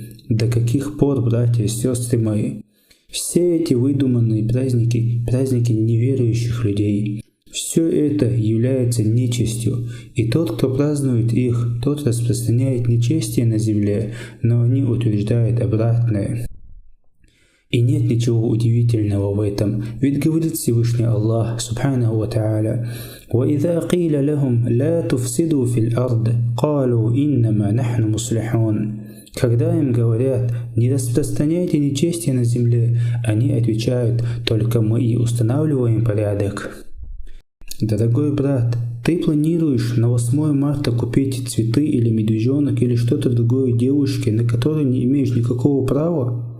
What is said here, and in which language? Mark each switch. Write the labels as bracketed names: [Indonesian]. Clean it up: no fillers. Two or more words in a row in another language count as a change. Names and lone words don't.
[Russian] До каких пор, братья и сестры мои? Все эти выдуманные праздники, праздники неверующих людей, все это является нечестью, и тот, кто празднует их, тот распространяет нечестие на земле, но они утверждают обратное. И нет ничего удивительного в этом, ведь говорит Всевышний Аллах, [Arabic] سبحانه وتعالى: وَإِذَا قِيلَ لَهُمْ لَا تُفْسِدُوا فِي الْأَرْضِ قَالُوا إِنَّمَا نَحْنُ مُصْلِحُونَ. [Russian] Когда им говорят: не распространяйте нечестие на земле, они отвечают: только мы и устанавливаем порядок. Дорогой брат, ты планируешь на 8 марта купить цветы или медвежонок или что-то другое девушке, на которую не имеешь никакого права?